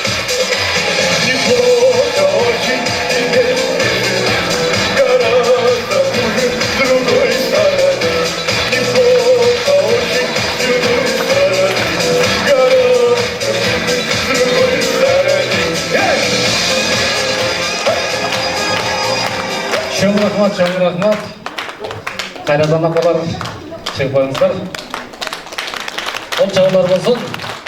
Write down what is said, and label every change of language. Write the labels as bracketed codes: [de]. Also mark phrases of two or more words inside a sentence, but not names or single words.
[ru] Неплохо очень, теперь гораздо хуже с другой стороны. Неплохо очень, с другой стороны. Гораздо хуже с другой стороны. [ky] Чоң рахмат. [kk] Қайрадан апалар шығып қойыңыздар. Ол чағалар болсын.